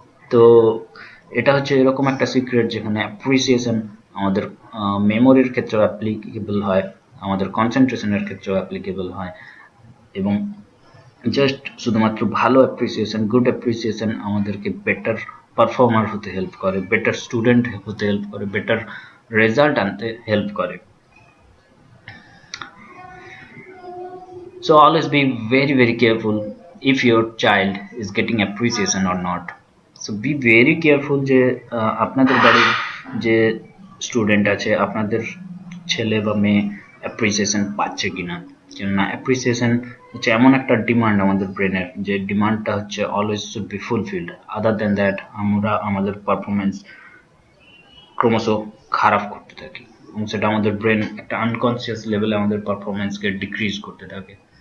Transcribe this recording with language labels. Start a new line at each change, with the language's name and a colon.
Bangla: তো এটা হচ্ছে এরকম একটা সিক্রেট যেখানে অ্যাপ্রিসিয়েশন আমাদের মেমোরির ক্ষেত্রেও অ্যাপ্লিকেবল হয়, আমাদের কনসেন্ট্রেশনের ক্ষেত্রেও অ্যাপ্লিকেবল হয় এবং জাস্ট শুধুমাত্র ভালো অ্যাপ্রিসিয়েশন, গুড অ্যাপ্রিসিয়েশন আমাদেরকে বেটার পারফর্মার হতে হেল্প করে, বেটার স্টুডেন্ট হতে হেল্প করে, বেটার রেজাল্ট আনতে হেল্প করে।
English: So always be very careful if your child is getting appreciation or not. So be very careful
Bangla: যে আপনাদের বাড়ির যে স্টুডেন্ট আছে, আপনাদের ছেলে বা মেয়ে অ্যাপ্রিসিয়েশন পাচ্ছে কিনা। কেননা অ্যাপ্রিসিয়েশন হচ্ছে এমন একটা ডিমান্ড আমাদের ব্রেনের, যে ডিমান্ডটা হচ্ছে
English: Always should be fulfilled. Other than that
Bangla: আমরা আমাদের পারফরমেন্স ক্রমশ খারাপ করতে থাকি এবং সেটা আমাদের ব্রেন একটা আনকনসিয়াস লেভেলে আমাদের পারফরমেন্সকে ডিক্রিজ করতে থাকে।